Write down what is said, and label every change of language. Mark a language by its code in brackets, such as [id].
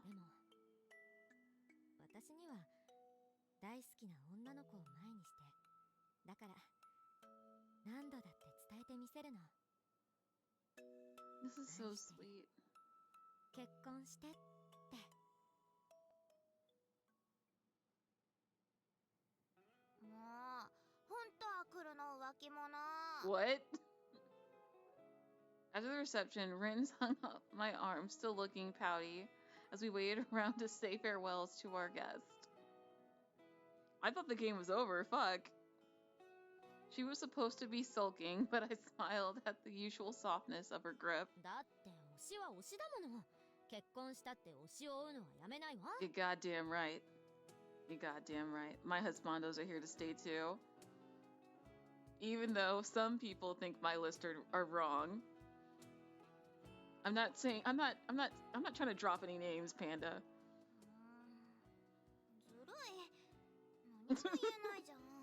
[ja] でも私には大好きな女の子を前にしてだから何度だって伝えてみせるの [en] This is so sweet. [ja] 結婚してってもうほんとは来るの浮気者 [en] What? After the reception, Rin hung up my arm, still looking pouty. as we waited around to say farewells to our guest. I thought the game was over, fuck. She was supposed to be sulking, but I smiled at the usual softness of her grip. [ja] だって推しは推しだもの。結婚したって推しを追うのはやめないわ。 [en] You're goddamn right. You're goddamn right. My husbandos are here to stay too. Even though some people think my lists are wrong. I'm not saying I'm not trying to drop any names, Panda. [ja] ずるい。何も言えないじゃん。